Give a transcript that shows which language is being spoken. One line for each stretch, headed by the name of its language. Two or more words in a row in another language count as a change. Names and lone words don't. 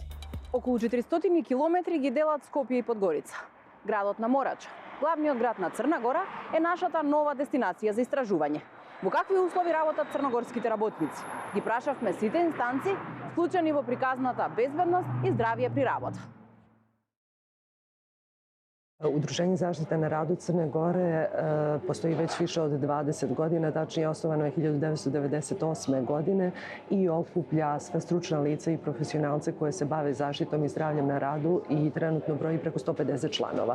Macedonian: Околу 400 километри ги делат Скопје и Подгорица. Градот на Морача, главниот град на Црна Гора е нашата нова дестинација за истражување. Во какви услови работат црногорските работници? Ги прашавме сите инстанци, вклучени во приказната безбедност и здравје при работа.
Serbian: Udruženje zaštite na radu Crne Gore postoji već više od 20 godina, tačnije osnovano je 1998. godine i okuplja sve stručna lica i profesionalce koje se bave zaštitom i zdravljem na radu i trenutno broji preko 150 članova.